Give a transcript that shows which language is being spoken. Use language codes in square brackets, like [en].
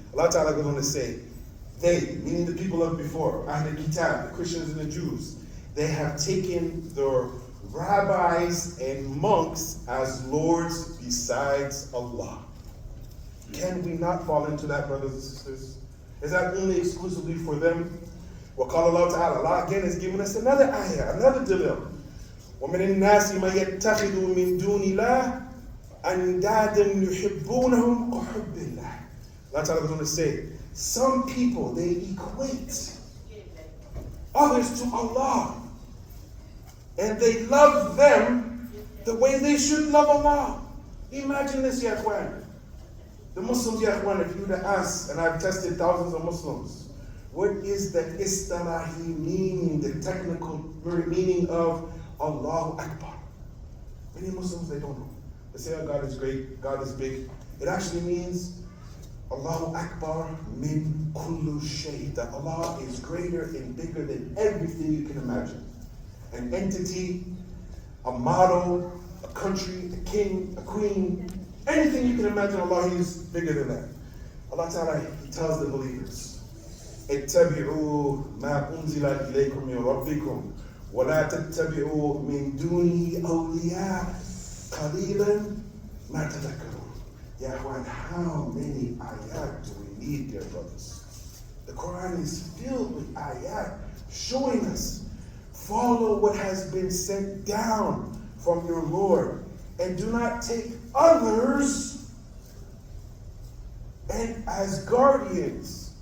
[en] Allah Ta'ala goes on to say, they, meaning the people of before, Ahlul Kitab, the Christians and the Jews, they have taken their rabbis and monks as lords besides Allah. Can we not fall into that, brothers and sisters? Is that only exclusively for them? [ar] وقال الله تعالى, [en] Allah again is giving us another ayah, another dalil. [ar] ومن الناس ما يتخذ من دون الله أندادا يحبونهم كحب الله. [en] Allah Ta'ala is going to say, some people, they equate others to Allah, and they love them the way they should love Allah. Imagine this, ya Ikhwan. The Muslims, ya Ikhwan, if you were to ask, and I've tested thousands of Muslims, what is the istilahi meaning, the technical meaning of Allahu Akbar? Many Muslims, they don't know. They say, oh, God is great, God is big. It actually means [ar] Allahu Akbar min kullu shay, [en] that Allah is greater and bigger than everything you can imagine. An entity, a model, a country, a king, a queen, anything you can imagine, Allah is bigger than that. Allah Ta'ala, He tells the believers, [ar] اتبعوا ما أنزل إليكم من ربكم ولا تتبعوا من دونه أولياء قليلا ما تذكرون. [en] Ya Ikhwan, how many ayat do we need, dear brothers? The Quran is filled with ayat showing us, follow what has been sent down from your Lord, and do not take others and as guardians.